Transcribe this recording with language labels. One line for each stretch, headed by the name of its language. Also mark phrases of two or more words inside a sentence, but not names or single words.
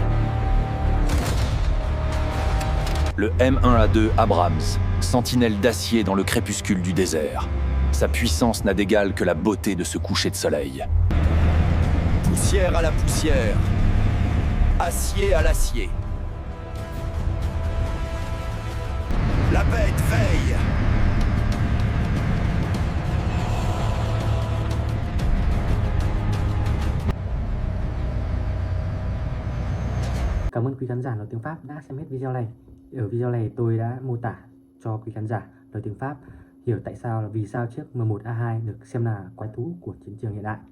French: Le M1A2 Abrams, sentinelle d'acier dans le crépuscule du désert. Sa puissance n'a d'égal que la beauté de ce coucher de soleil. Poussière à la poussière, acier à l'acier. La bête veille.
Vietnamese: Cảm ơn quý khán giả nói tiếng Pháp đã xem hết video này. Ở video này tôi đã mô tả cho quý khán giả nói tiếng Pháp hiểu tại sao là vì sao chiếc M1A2 được xem là quái thú của chiến trường hiện đại.